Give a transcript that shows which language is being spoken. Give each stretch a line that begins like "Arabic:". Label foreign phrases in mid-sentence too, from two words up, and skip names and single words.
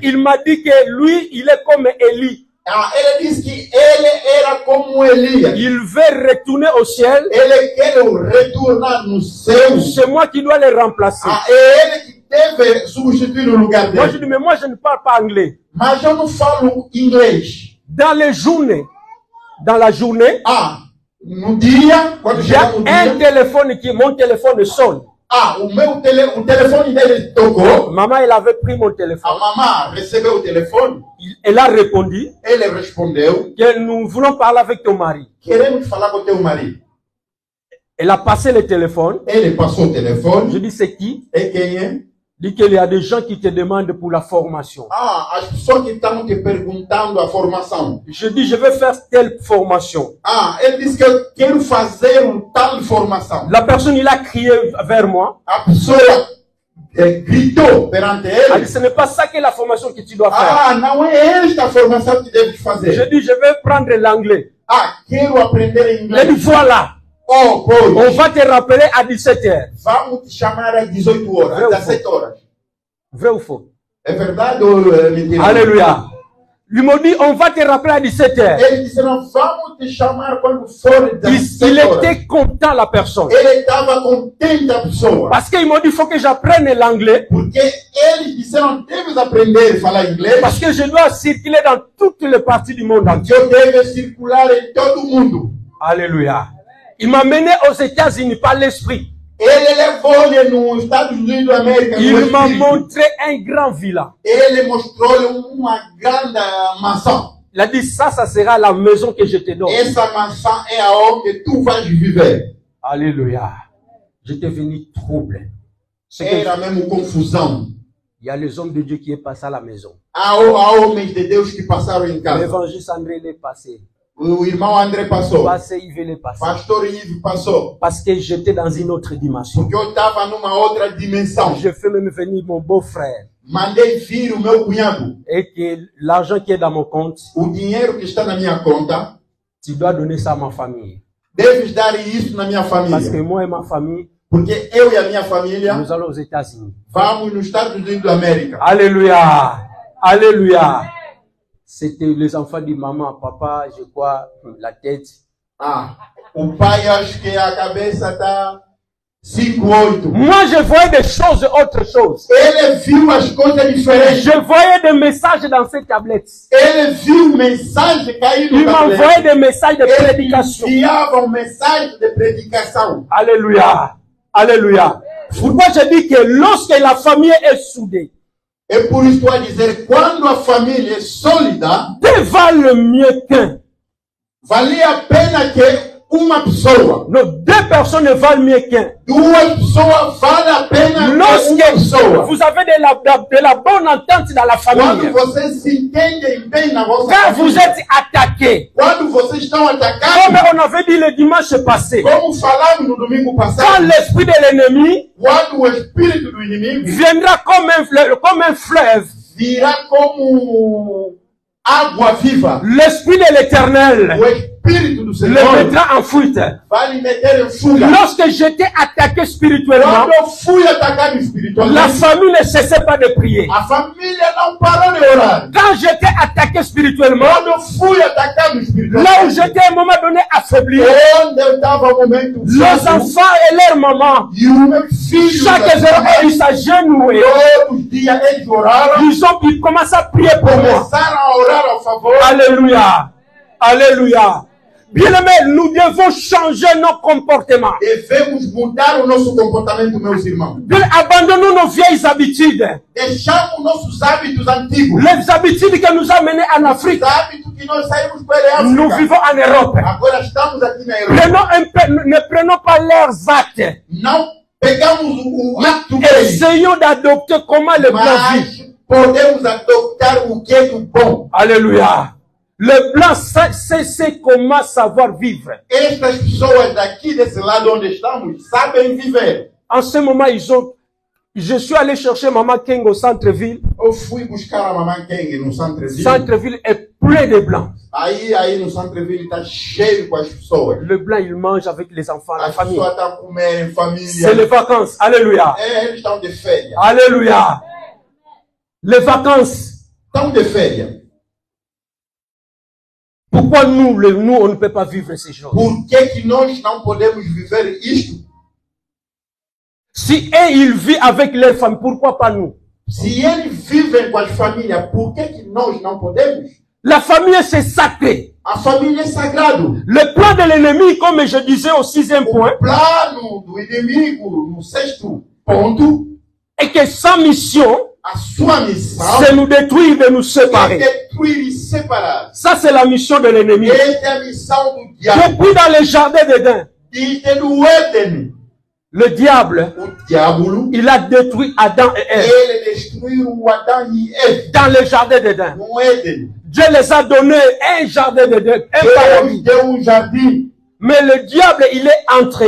French: Il m'a dit que lui, il est comme Élie.
Portuguese: Ele disse que ele era como Elias.
French: Il veut retourner au ciel.
Portuguese: Ele quer retornar no céu.
French: C'est moi qui dois le remplacer.
Portuguese: É ele que deve substituir o lugar
French: Moi, je
Portuguese: dele.
French: dis, mais moi, je ne parle pas anglais.
Portuguese: Mas eu não falo inglês.
French: Dans la journée,
Portuguese: No dia, quando
French: il y a
Portuguese: chega no
French: un
Portuguese: dia,
French: téléphone mon téléphone sonne.
Portuguese: o telefone dele tocou.
French: Maman, elle avait pris mon téléphone.
Portuguese: A mamã recebeu o telefone.
French: Elle a répondu
Portuguese: Ele respondeu:
French: que nous voulons parler avec ton mari.
Portuguese: queremos falar com teu marido.
French: Elle a passé le téléphone.
Portuguese: Ele passou o telefone.
French: Je dis, c'est qui?
Portuguese: E quem é?
French: Dit qu'il y a des gens qui te demandent pour la formation.
Portuguese: Ah, as pessoas que estão te perguntando a formação.
French: Je dis, je vais faire telle formation.
Portuguese: Ah, ele disse que eu quero fazer tal formação.
French: La personne, il a crié vers moi.
Portuguese: A pessoa gritou perante
French: Elle
Portuguese: ele.
French: dit, ce n'est pas ça que la formation que tu dois faire.
Portuguese: Ah, não é esta a formação que deves fazer.
French: Je dis, je vais prendre l'anglais.
Portuguese: Ah, quero aprender
French: Il a dit,
Portuguese: inglês.
French: voilà.
Portuguese: Oh,
French: On
Portuguese: pois.
French: va te rappeler à 17h.
Portuguese: Vamos te chamar às 18 horas, às 17 horas.
French: Vrai ou faux?
Portuguese: É verdade ou é mentira?
French: Alléluia. Ils m'ont dit, on va te rappeler à 17h.
Portuguese: Eles disseram, vamos te chamar quando for das
French: Il
Portuguese: 17 horas.
French: était content, la personne.
Portuguese: Ele estava contente a pessoa.
French: Parce qu'ils m'ont dit, il faut que j'apprenne l'anglais.
Portuguese: Porque eles disseram, deves aprender a falar inglês.
French: Parce que je dois circuler dans toutes les parties du monde entier.
Portuguese: Eu devo circular em todo o mundo.
French: Alléluia. Il m'a mené aux États-Unis par l'esprit.
Portuguese: Ele levou-lhe nos Estados Unidos da América. no
French: Il m'a
Portuguese: Espírito.
French: montré un grand villa.
Portuguese: Ele mostrou-lhe uma grande mansão.
French: Il a dit, ça sera la maison que je te donne.
Portuguese: Essa mansão é aonde tu vais viver.
French: Alléluia. J'étais venu troubler. C'est que
Portuguese: Era mesmo confusão.
French: il y a les hommes de Dieu qui est passé à la maison.
Portuguese: Há homens de Deus que passaram em casa.
French: L'évangéliste André l'est passé.
Portuguese: O irmão André passou.
French: Passé, il veut les passer.
Portuguese: Pastor Yves passou.
French: Parce que j'étais dans une autre dimension.
Portuguese: Porque eu estava numa outra dimensão.
French: Je fais même venir mon beau-frère.
Portuguese: Mandei vir o meu cunhado.
French: Et que l'argent qui est dans mon compte,
Portuguese: O dinheiro que está na minha conta,
French: tu dois donner ça à ma famille.
Portuguese: deves dar isso na minha
French: Parce que
Portuguese: família.
French: moi et ma famille,
Portuguese: Porque eu e a minha família
French: nous allons aux États-Unis.
Portuguese: vamos nos Estados Unidos da América.
French: Alléluia. Alléluia. C'était les enfants de maman, papa, je crois, la tête.
Portuguese: Ah, o pai acho que a cabeça está 5-8.
French: Moi, je voyais des choses, autre chose.
Portuguese: Ele viu as coisas diferentes.
French: Je voyais des messages dans ces tablettes.
Portuguese: Ele viu mensagem cair
French: Il
Portuguese: no
French: m'envoyait
Portuguese: tablete.
French: des messages de
Portuguese: Ele
French: prédication.
Portuguese: enviava mensagem de predicação.
French: Alléluia. Alléluia. Pourquoi je dis que lorsque la famille est soudée,
Portuguese: É por isso que eu a dizer, quando a família é sólida,
French: deux valent mieux qu'un.
Portuguese: valia a pena que uma pessoa,
French: Non, deux personnes valent mieux qu'un.
Portuguese: duas pessoas, vale a pena que uma
French: Lorsque
Portuguese: pessoa.
French: vous avez de la bonne entente dans la
Portuguese: Quando
French: famille,
Portuguese: vocês se entendem bem na vossa
French: quand vous
Portuguese: família,
French: êtes attaqué,
Portuguese: quando vocês estão
French: comme
Portuguese: atacados,
French: on avait dit le dimanche passé,
Portuguese: como falamos no domingo
French: quand
Portuguese: passado,
French: l'esprit de l'ennemi
Portuguese: quando o espírito do inimigo
French: viendra comme un fleuve,
Portuguese: virá como água viva,
French: l'esprit de l'éternel
Portuguese: o espírito do
French: le
Portuguese: Senhor
French: mettra en fuite.
Portuguese: vai lhe meter em fuga.
French: Lorsque j'étais attaqué spirituellement,
Portuguese: Quando eu fui atacado
French: la
Portuguese: espiritualmente,
French: famille ne cessait pas de prier.
Portuguese: a família não parou de orar.
French: Quand j'étais attaqué spirituellement,
Portuguese: Quando eu fui atacado
French: là où
Portuguese: espiritualmente,
French: j'étais à un moment donné affaibli,
Portuguese: onde eu estava no momento
French: les
Portuguese: fraco,
French: enfants et leur maman,
Portuguese: e o meu filho,
French: chaque jour, ils s'agenouillaient.
Portuguese: todos os dias eles oraram,
French: Ils commencé à prier pour moi.
Portuguese: começaram a orar ao favor.
French: Alléluia. Alléluia. Bien-aimés, nous devons changer nos comportements.
Portuguese: Devemos mudar o nosso comportamento, meus irmãos.
French: Abandonnons nos vieilles habitudes.
Portuguese: Deixamos nossos hábitos antigos.
French: Les habitudes que nous ont menés en
Portuguese: Os
French: Afrique.
Portuguese: hábitos que nós saímos para a
French: Nous
Portuguese: África.
French: vivons en Europe.
Portuguese: Agora estamos aqui na Europa.
French: Ne prenons pas leurs actes.
Portuguese: Não pegamos o acto deles,
French: Essayons d'adopter comment le blanc vit.
Portuguese: mas podemos adoptar o que é do bom.
French: Alléluia. Le blanc sait comment savoir vivre.
Portuguese: Estas pessoas daqui desse lado onde estamos sabem viver.
French: En ce moment, je suis allé chercher Maman King au centre-ville.
Portuguese: Eu fui buscar a mamãe Keng no centre-ville.
French: Centre-ville est plein de blancs.
Portuguese: Aí no centre-ville está cheio com as pessoas.
French: Le blanc, il mange avec les enfants, la
Portuguese: As
French: famille.
Portuguese: pessoas estão a comer em
French: C'est
Portuguese: família.
French: les vacances. Alléluia.
Portuguese: Eles estão de férias.
French: Alléluia. Les vacances.
Portuguese: Estão de férias.
French: Pourquoi nous, on ne peut pas vivre ces choses?
Portuguese: Por que nós não podemos viver isto?
French: Si eux, ils vivent avec leur famille, pourquoi pas nous?
Portuguese: Se eles vivem com as famílias, por que nós não podemos?
French: La famille, c'est sacré.
Portuguese: A família é sagrado.
French: Le plan de l'ennemi, comme je disais au 6e point,
Portuguese: O plano do inimigo no 6º ponto,
French: est que sa mission,
Portuguese: a sua missão
French: c'est nous détruire, de nous
Portuguese: é
French: séparer.
Portuguese: destruir e separar.
French: Ça, c'est la mission de l'ennemi.
Portuguese: Esta é a missão do diabo.
French: Depuis dans le jardin d'Éden,
Portuguese: Desde o Éden,
French: Le diable, il a détruit Adam et Ève dans le jardin d'Éden. Dieu les a donné un jardin d'Éden, un paradis. Mais le diable, il est entré.